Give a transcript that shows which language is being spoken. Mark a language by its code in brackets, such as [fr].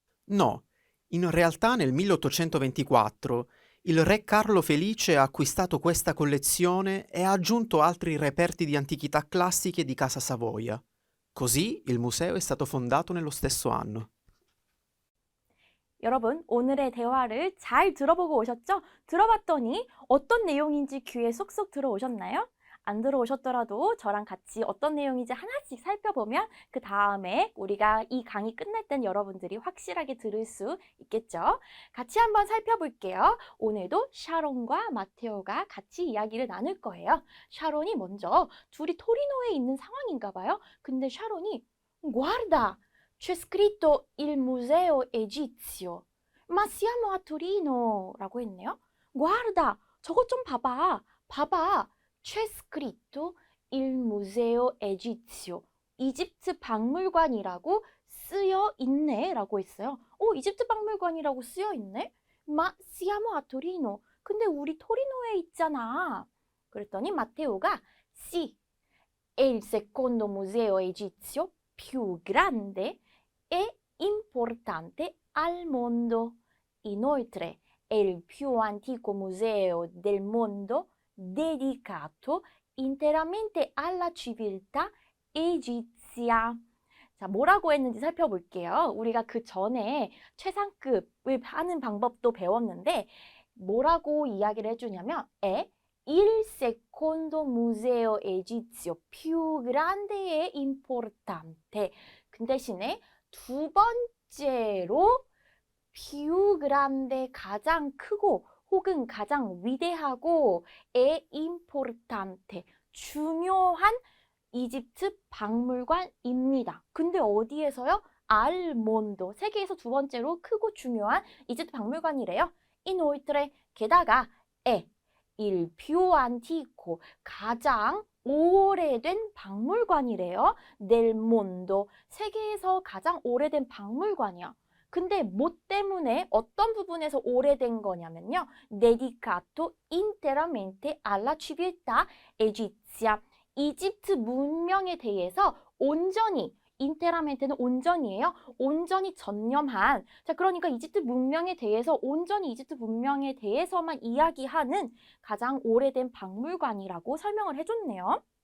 [it] No, in realtà nel 1824 il re Carlo Felice ha acquistato questa collezione e ha aggiunto altri reperti di antichità classiche di Casa Savoia. Così il museo è stato fondato nello stesso anno. [ko] 여러분, 오늘의 대화를 잘 들어보고 오셨죠? 들어봤더니 어떤 내용인지 귀에 쏙쏙 들어오셨나요? 안 들어오셨더라도 저랑 같이 어떤 내용인지 하나씩 살펴보면 그 다음에 우리가 이 강의 끝날 땐 여러분들이 확실하게 들을 수 있겠죠? 같이 한번 살펴볼게요. 오늘도 샤론과 마테오가 같이 이야기를 나눌 거예요. 샤론이 먼저 둘이 토리노에 있는 상황인가 봐요. 근데 샤론이 [it] Guarda! C'è scritto il Museo Egizio. Ma siamo a Torino. [ko] 라고 했네요. [it] Guarda, [ko] 저것 좀 봐봐. 봐봐. [it] C'è scritto il Museo Egizio. [ko] 이집트 박물관이라고 쓰여 있네. 라고 했어요. 이집트 박물관이라고 쓰여 있네? [it] Ma siamo a Torino. [ko] 근데 우리 토리노에 있잖아. 그랬더니 마테오가 [it] Sì, è il secondo museo egizio più grande e importante al mondo. Inoltre è il più antico museo del mondo dedicato interamente alla civiltà egizia. [ko] 자, 뭐라고 했는지 살펴볼게요. 우리가 그 전에 최상급을 하는 방법도 배웠는데 뭐라고 이야기를 해주냐면 [it] è il secondo museo egizio più grande e importante. [ko] 그 대신에 두 번째로 [it] più grande [ko] 가장 크고 혹은 가장 위대하고 [it] e importante [ko] 중요한 이집트 박물관입니다. 근데 어디에서요? [it] al mondo [ko] 세계에서 두 번째로 크고 중요한 이집트 박물관이래요. [it] inoltre [ko] 게다가 [it] è il più antico [ko] 가장 오래된 박물관이래요. [it] del mondo [ko] 세계에서 가장 오래된 박물관이야. 근데 뭐 때문에 어떤 부분에서 오래된 거냐면요. [it] dedicato interamente alla civiltà egizia. [ko] 이집트 문명에 대해서 온전히 인테라멘테는 온전이에요. 온전히 전념한. 자, 그러니까 이집트 문명에 대해서 온전히 이집트 문명에 대해서만 이야기하는 가장 오래된 박물관이라고 설명을 해줬네요.